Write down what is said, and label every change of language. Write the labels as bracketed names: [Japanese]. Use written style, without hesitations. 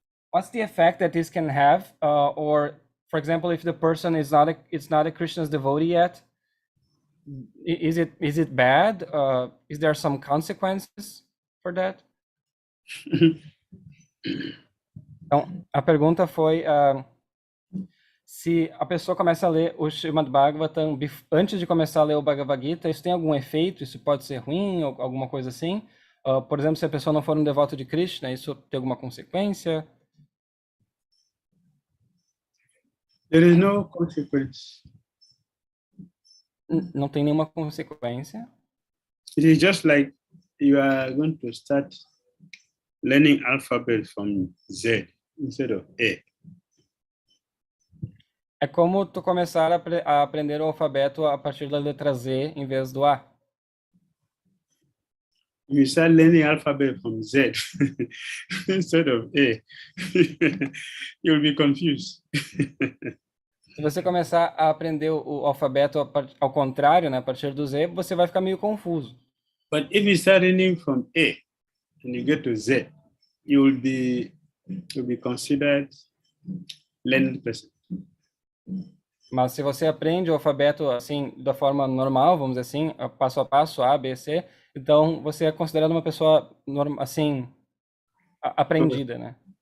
[English] What's the effect that this can have? Or, for example, if the person is not a Krishna's devotee yet, is it bad? Is there some consequences for that? [Portuguese] Então, a pergunta foi se a pessoa começa a ler o Srimad Bhagavatam antes de começar a ler o Bhagavad Gita, isso tem algum efeito? Isso pode ser ruim ou alguma coisa assim? Por exemplo, se a pessoa não for um devoto de Krishna, isso tem alguma consequência? [English] There is no consequence. [Portuguese] Não tem nenhuma consequência. [English] It is just like you are going to start learning alphabet from Z instead of A. [Portuguese] É como tu começar a aprender o alfabeto a partir da letra Z em vez do A. [English] You start learning alphabet from Z instead of A. You'll be confused. [Portuguese] Se você começar a aprender o alfabeto ao contrário, né, a partir do Z, você vai ficar meio confuso. [English] But if you start learning from A and you get to Z, you'll be considered learned person. [Portuguese] Mas se você aprende o alfabeto assim da forma normal, vamos dizer assim, passo a passo, A, B, C, então você é considerado uma pessoa assim aprendida, né?